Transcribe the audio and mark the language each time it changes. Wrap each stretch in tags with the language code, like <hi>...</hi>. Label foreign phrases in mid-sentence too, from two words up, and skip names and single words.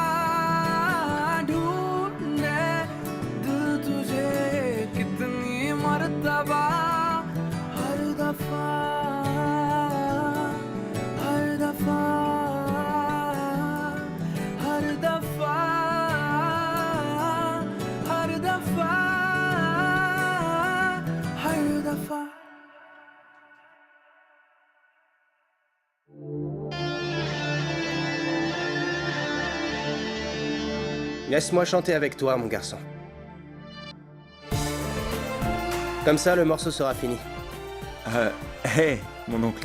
<hi>ढूंढे दिल तुझे कितनी मर्तबा हर दफा हर दफा हर दफा हर दफा हर दफा</hi> <fr>Laisse-moi chanter avec toi, mon garçon. Comme ça, le morceau sera fini. Hé, mon oncle.</fr>